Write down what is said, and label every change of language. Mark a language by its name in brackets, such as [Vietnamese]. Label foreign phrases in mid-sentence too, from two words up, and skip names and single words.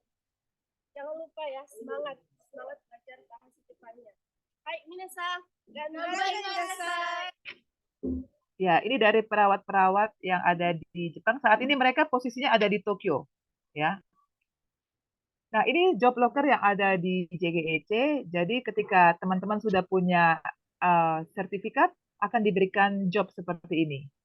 [Indonesian] Jangan lupa ya, semangat belajar bahasa Jepangnya. Hai, [Japanese] みなさん、頑張ってください. [Indonesian] Ya, ini dari perawat-perawat yang ada di Jepang. Saat ini mereka posisinya ada di Tokyo, ya. Nah, ini job locker yang ada di JGEC. Jadi ketika teman-teman sudah punya sertifikat, akan diberikan job seperti ini.